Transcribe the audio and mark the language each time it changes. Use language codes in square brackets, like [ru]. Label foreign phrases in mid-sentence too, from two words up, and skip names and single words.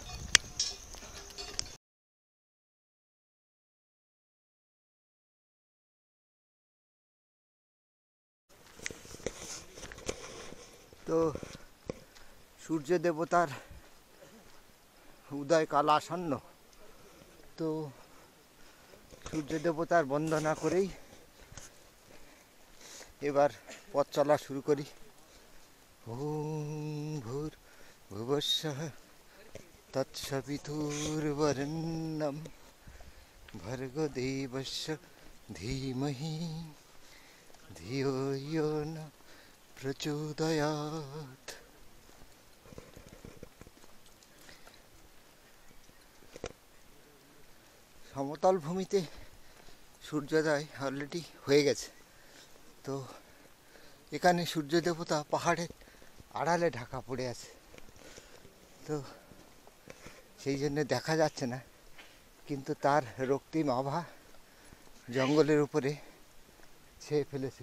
[bn] তো সূর্য দেবতার উদয়কাল আসন্ন, তো সূর্য দেবতার বন্দনা করেই এবার পথ চলা শুরু করি। [sa] ওম ভূর ভুবস্সঃ তৎসবিতুর্বরেণ্যং ভর্গো দেবস্য ধীমহি ধিয়ো ইয়ো ন প্রচোদয়াৎ। [bn] সমতল ভূমিতে সূর্যোদয় অলরেডি হয়ে গেছে, তো এখানে সূর্য দেবতা পাহাড়ের আড়ালে ঢাকা পড়ে আছে, তো সেই জন্য দেখা যাচ্ছে না, কিন্তু তার রক্তিম আভা জঙ্গলের উপরে ছেয়ে ফেলেছে।